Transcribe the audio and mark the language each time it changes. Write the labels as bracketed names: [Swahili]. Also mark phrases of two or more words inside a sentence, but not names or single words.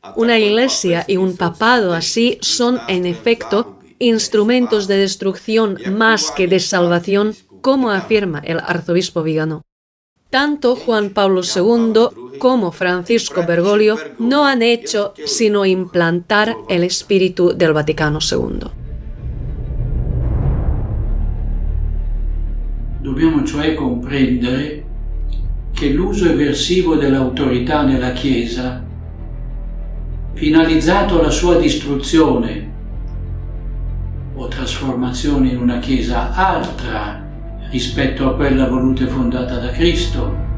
[Spanish] Una iglesia y un papado así son, en efecto, instrumentos de destrucción más que de salvación, como afirma el arzobispo Vigano. Tanto Juan Pablo II como Francisco Bergoglio no han hecho sino implantar el espíritu del Vaticano II. [Italian] Dobbiamo cioè comprendere che l'uso eversivo dell'autorità nella Chiesa, finalizzato alla sua distruzione o trasformazione in una Chiesa altra rispetto a quella voluta e fondata da Cristo,